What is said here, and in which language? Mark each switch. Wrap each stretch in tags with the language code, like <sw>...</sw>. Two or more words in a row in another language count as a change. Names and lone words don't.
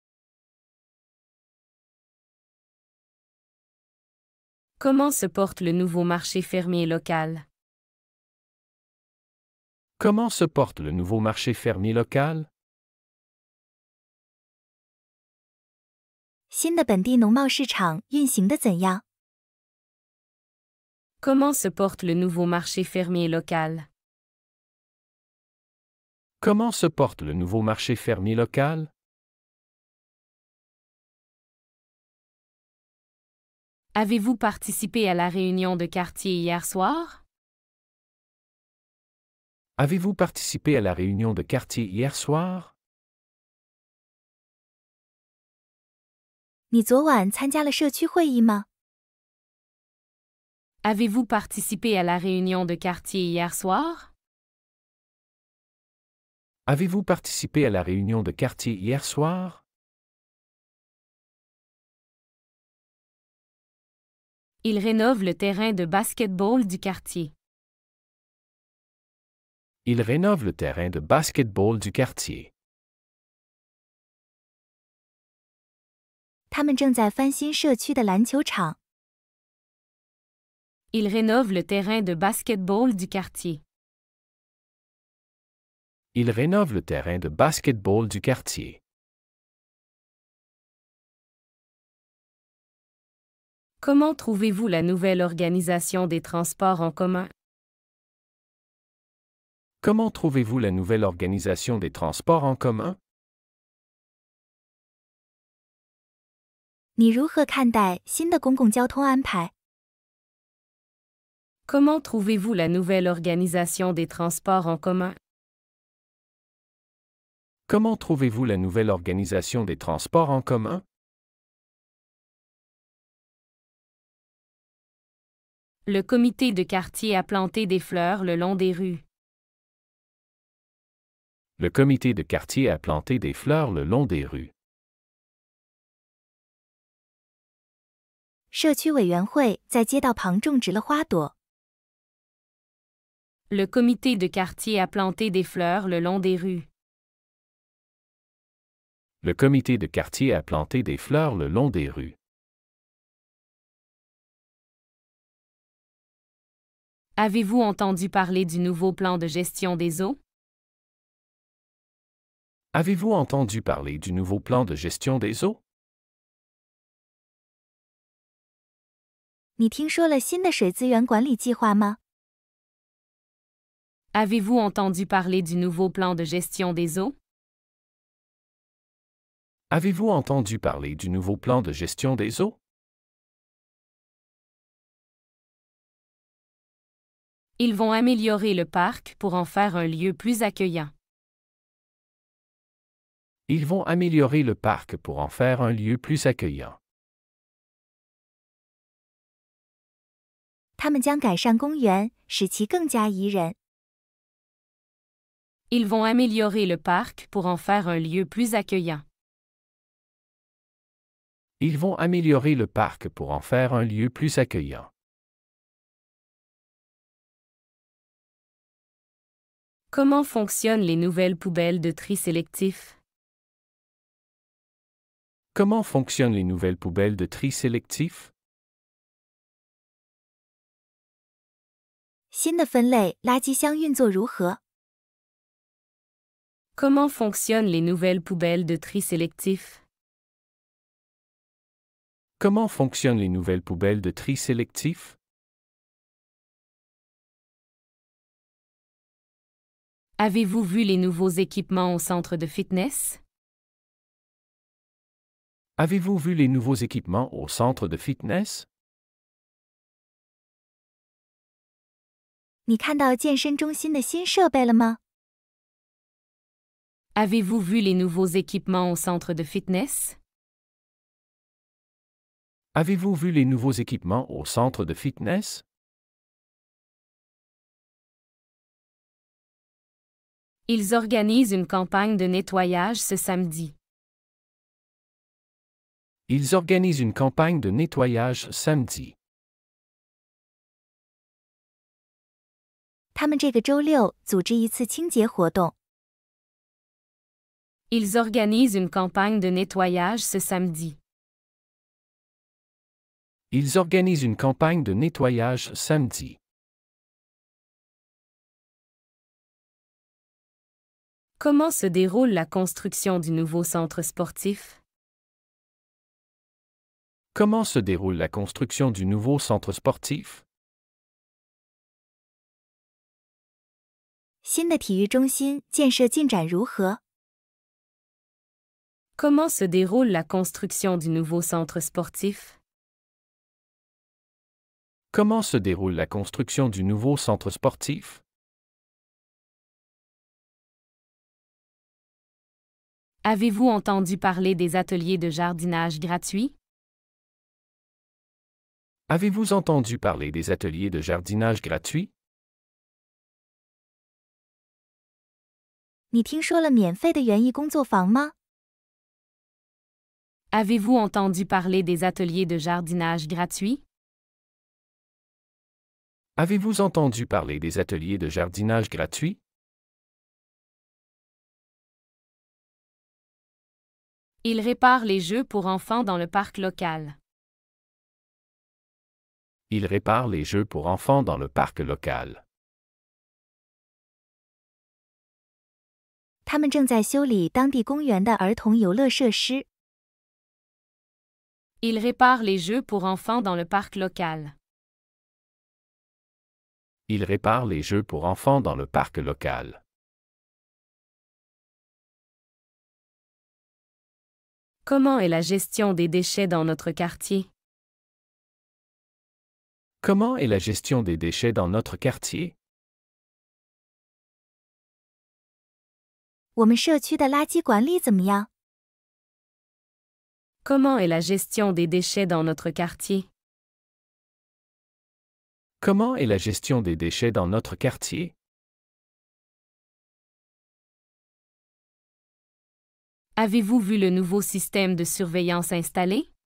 <fr>Comment se porte le nouveau marché fermier local? Comment se porte le nouveau marché fermier local?</fr> <zh>新的本地农贸市场运行得怎样？</zh> <fr>Comment se porte le nouveau marché fermier local? Comment se porte le nouveau marché fermier local? Avez-vous participé à la réunion de quartier hier soir? Avez-vous participé à la réunion de quartier hier soir?</fr> <zh>你昨晚参加了社区会议吗？</zh> <fr>Avez-vous participé à la réunion de quartier hier soir? Avez-vous participé à la réunion de quartier hier soir? Ils rénovent le terrain de basket-ball du quartier. Ils rénovent le terrain de basket-ball du quartier.</fr> <zh>他们正在翻新社区的篮球场。</zh> <fr>Ils rénovent le terrain de basket-ball du quartier. Ils rénovent le terrain de basket-ball du quartier. Comment trouvez-vous la nouvelle organisation des transports en commun? Comment trouvez-vous la nouvelle organisation des transports en commun?</fr> <zh>你如何看待新的公共交通安排？</zh> <fr>Comment trouvez-vous la nouvelle organisation des transports en commun? Comment trouvez-vous la nouvelle organisation des transports en commun? Le comité de quartier a planté des fleurs le long des rues. Le comité de quartier a planté des fleurs le long des rues.</fr> <zh>社区委员会在街道旁种植了花朵。</zh> <fr>Le comité de quartier a planté des fleurs le long des rues. Le comité de quartier a planté des fleurs le long des rues. Avez-vous entendu parler du nouveau plan de gestion des eaux? Avez-vous entendu parler du nouveau plan de gestion des eaux?</fr> <zh>你听说了新的水资源管理计划吗？</zh> <fr>Avez-vous entendu parler du nouveau plan de gestion des eaux? Avez-vous entendu parler du nouveau plan de gestion des eaux? Ils vont améliorer le parc pour en faire un lieu plus accueillant. Ils vont améliorer le parc pour en faire un lieu plus accueillant.</fr> <zh>他们将改善公园，使其更加宜人。</zh> <fr>Ils vont améliorer le parc pour en faire un lieu plus accueillant. Ils vont améliorer le parc pour en faire un lieu plus accueillant. Comment fonctionnent les nouvelles poubelles de tri sélectif? Comment fonctionnent les nouvelles poubelles de tri sélectif?</fr> <zh>新的分类垃圾箱运作如何？</zh> <fr>Comment fonctionnent les nouvelles poubelles de tri sélectif? Comment fonctionnent les nouvelles poubelles de tri sélectif? Avez-vous vu les nouveaux équipements au centre de fitness? Avez-vous vu les nouveaux équipements au centre de fitness?</fr> <zh>你看到健身中心的新设备了吗？</zh> <fr>Avez-vous vu les nouveaux équipements au centre de fitness? Avez-vous vu les nouveaux équipements au centre de fitness? Ils organisent une campagne de nettoyage ce samedi. Ils organisent une campagne de nettoyage samedi.</fr> <zh>他们这个周六组织一次清洁活动。</zh> <fr>Ils organisent une campagne de nettoyage ce samedi. Ils organisent une campagne de nettoyage samedi. Comment se déroule la construction du nouveau centre sportif? Comment se déroule la construction du nouveau centre sportif?</fr> <zh>新的体育中心建设进展如何？</zh> <fr>Comment se déroule la construction du nouveau centre sportif? Comment se déroule la construction du nouveau centre sportif? Avez-vous entendu parler des ateliers de jardinage gratuits? Avez-vous entendu parler des ateliers de jardinage gratuits?</fr> <zh>你听说了免费的园艺工作坊吗？</zh> <fr>Avez-vous entendu parler des ateliers de jardinage gratuits? Avez-vous entendu parler des ateliers de jardinage gratuits? Ils réparent les jeux pour enfants dans le parc local. Ils réparent les jeux pour enfants dans le parc local.</fr> <zh>他们正在修理当地公园的儿童游乐设施。</zh> <fr>Ils réparent les jeux pour enfants dans le parc local. Ils réparent les jeux pour enfants dans le parc local. Comment est la gestion des déchets dans notre quartier? Comment est la gestion des déchets dans notre quartier?</fr> <zh>我们社区的垃圾管理怎么样？</zh> <fr>Comment est la gestion des déchets dans notre quartier? Comment est la gestion des déchets dans notre quartier? Avez-vous vu le nouveau système de surveillance installé?</fr>